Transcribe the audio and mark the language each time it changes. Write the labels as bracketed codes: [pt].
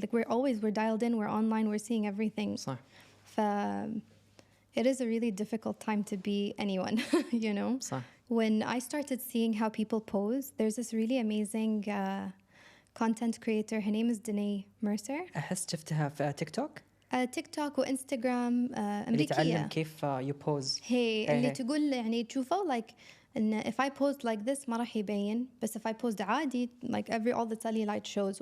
[en] Like we're dialed in, we're online, we're seeing everything. [ar] صح. [en] It is a really difficult time to be anyone, [ar] صح. [en] When I started seeing how people pose, there's this really amazing content creator. Her name is Danae Mercer. [ar] أحس شفتها في تيك توك. تيك توك وإنستغرام أمريكية. اللي تعلم كيف يبوز. اللي تقول يعني تشوفه [en] like إن if I posed like this [ar] ما راح يبين, بس [en] if I posed [ar] عادي [en] like all the cellulite shows.